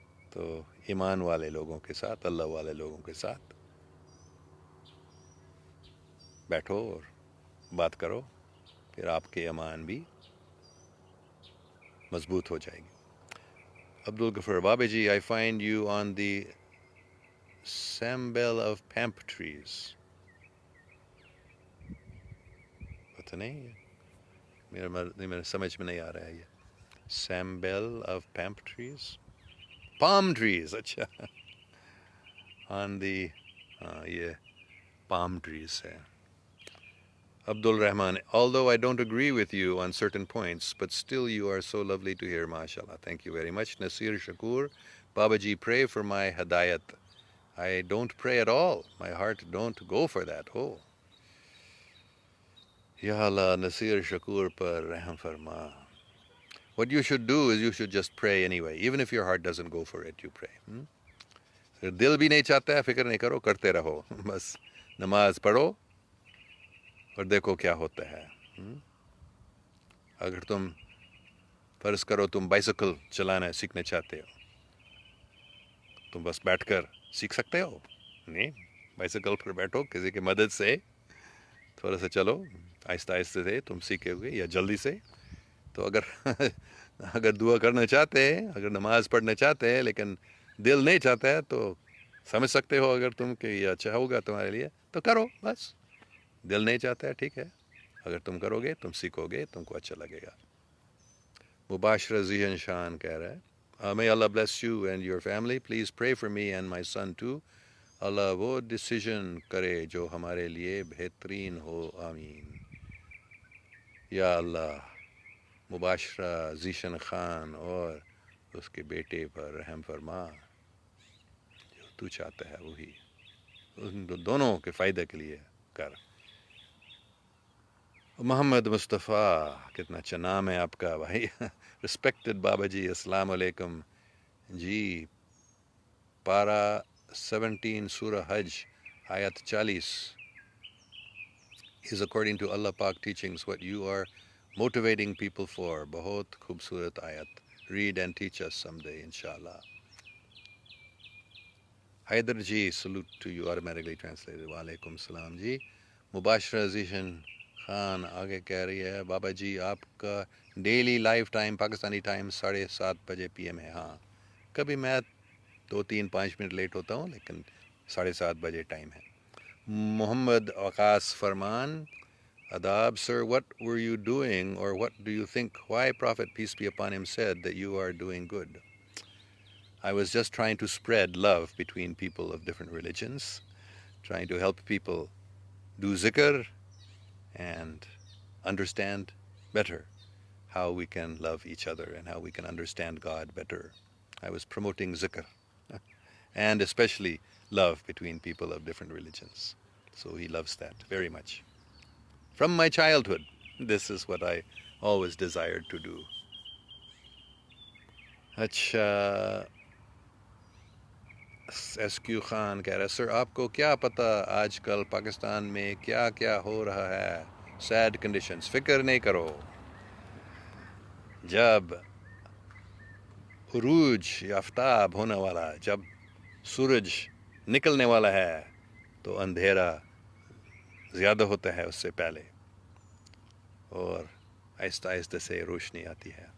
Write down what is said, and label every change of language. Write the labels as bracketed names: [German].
[Urdu] تو ایمان والے لوگوں کے ساتھ، اللہ والے لوگوں کے ساتھ بیٹھو اور بات کرو، پھر آپ کے ایمان بھی مضبوط ہو جائے گی. [English] Abdul Ghafoor Baba ji I find you on the sambel of pamp trees. [Urdu] پتہ نہیں میرے سمجھ میں نہیں آ رہا ہے یہ [English] sambel of pamp trees، palm trees. اچھا on the یہ palm trees ہے. Abdul Rahman, although I don't agree with you on certain points, but still you are so lovely to hear, mashallah. Thank you very much. Nasir Shakur, Babaji, pray for my hadayat. I don't pray at all. My heart don't go for that. Oh. [Urdu] Ya Allah, Nasir Shakur par rahm farma. [English] What you should do is you should just pray anyway. Even if your heart doesn't go for it, you pray. [Urdu] دل بھی نہیں چاہتا ہے، فکر نہیں کرو، کرتے رہو. بس نماز پڑھو اور دیکھو کیا ہوتا ہے. اگر تم فرض کرو تم بائسیکل چلانا سیکھنا چاہتے ہو، تم بس بیٹھ کر سیکھ سکتے ہو؟ نہیں، بائسیکل پر بیٹھو، کسی کی مدد سے تھوڑا سا چلو، آہستہ آہستہ سے تم سیکھے ہوئے یا جلدی سے. تو اگر دعا کرنا چاہتے ہیں، اگر نماز پڑھنا چاہتے ہیں لیکن دل نہیں چاہتا ہے، تو سمجھ سکتے ہو اگر تم کہ یہ اچھا ہوگا تمہارے لیے تو کرو. بس دل نہیں چاہتا ہے، ٹھیک ہے، اگر تم کرو گے تم سیکھو گے، تم کو اچھا لگے گا. [English] Mubashra Zeeshan [Urdu] کہہ رہا ہے [English] may Allah bless you and your family. Please pray for me and my son too. [Urdu] اللہ وہ ڈیسیژن کرے جو ہمارے لیے بہترین ہو. آمین. یا اللہ مباشرہ ذیشن خان اور اس کے بیٹے پر رحم فرما، جو تو چاہتا ہے وہی ان دونوں کے فائدہ کے لیے کر. محمد مصطفیٰ، کتنا اچھا نام ہے آپ کا بھائی. رسپیکٹڈ بابا جی، السلام علیکم جی. پارہ 17 سورہ حج آیت 40 [English] is according to Allah Pak teachings what you are motivating people for. [Urdu] بہت خوبصورت آیت. [English] Read and teach us someday inshallah. Haider ji, salute to you, automatically translated. [Urdu] وعلیکم السلام جی. مباشرہ ذیشن خان آگے کہہ رہی ہے بابا جی آپ کا daily life time Pakistani time 7:30 بجے PM ہے. ہاں، کبھی میں 2-3-5 منٹ لیٹ ہوتا ہوں لیکن 7:30 بجے ٹائم ہے. [English] Muhammad Waqas Farman Adab, sir, what were you doing, or what do you think why Prophet, peace be upon him, said that you are doing good? I was just trying to spread love between people of different religions, trying to help people do zikr and understand better how we can love each other and how we can understand God better. I was promoting zikr and especially love between people of different religions. So he loves that very much. From my childhood, this is what I always desired to do. [Urdu] اچھا، SQ Khan کہہ رہا ہے سر آپ کو کیا پتہ آج کل پاکستان میں کیا کیا ہو رہا ہے؟ [English] Sad conditions. [Urdu] فکر نہیں کرو، جب عروج آفتاب ہونے والا، جب سورج نکلنے والا ہے تو اندھیرا زیادہ ہوتا ہے اس سے پہلے، اور آہستہ آہستہ سے روشنی آتی ہے.